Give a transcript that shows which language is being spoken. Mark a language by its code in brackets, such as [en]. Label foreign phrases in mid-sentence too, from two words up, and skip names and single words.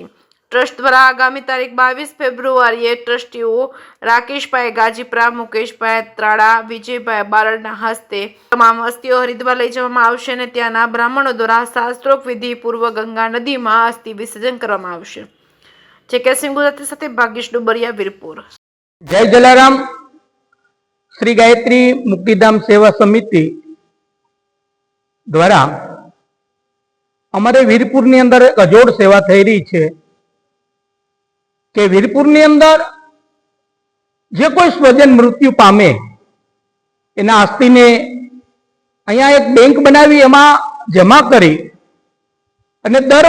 [gu] ટ્રસ્ટ દ્વારા આગામી તારીખ 22 ફેબ્રુઆરીએ ટ્રસ્ટીઓ રાકેશભાઈ ગાજીપરા, મુકેશભાઈ ત્રાડા, વિજયભાઈ બારડના હસ્તે તમામ અસ્થિઓ હરિદ્વાર લઈ જવામાં આવશે અને ત્યાંના બ્રાહ્મણો દ્વારા શાસ્ત્રોક્ત વિધિ પૂર્વ ગંગા નદીમાં અસ્થિ વિસર્જન કરવામાં આવશે। જે કેસિંગ ગુજરાતી સાથે ભાગ્યેશ ડોબરિયા, વીરપુર। જય જલારામ। શ્રી ગાયત્રી મુક્તિધામ સેવા સમિતિ દ્વારા અમરે વીરપુર ની અંદર અજોડ સેવા થઈ રહી છે કે વીરપુર ની અંદર જે કોઈ સ્વજન મૃત્યુ પામે એના અસ્થિને અહીંયા એક બેંક બનાવી એમાં જમા કરી અને દર